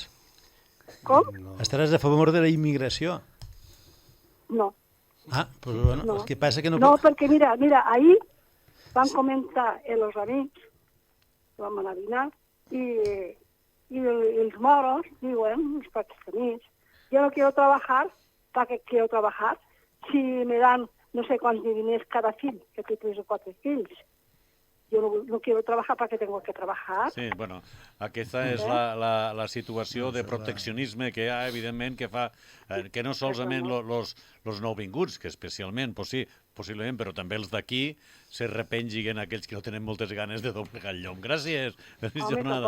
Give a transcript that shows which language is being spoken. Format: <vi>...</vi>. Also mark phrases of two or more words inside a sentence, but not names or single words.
<ca>Com? Estaràs a favor de la immigració? No. Doncs bueno, el que passa que no... No, perquè mira, ahir van comentar els amics, vam anar a dinar, i els moros diuen, els pakistaníes,</ca> <es>yo no quiero trabajar, ¿para qué quiero trabajar? Si me dan no sé</es> <ca>quants diners cada fill, que té 3 o 4 fills.</ca> <es>Jo no quiero trabajar perquè tengo que trabajar.</es> <ca>Sí, bueno, aquesta és la situació de proteccionisme que hi ha, evidentment, que fa que no solament els nouvinguts, que especialment, pues sí, possiblement, però també els d'aquí se repengin aquells que no tenen moltes ganes de doblegar el llom. Gràcies. Feliç jornada.</ca>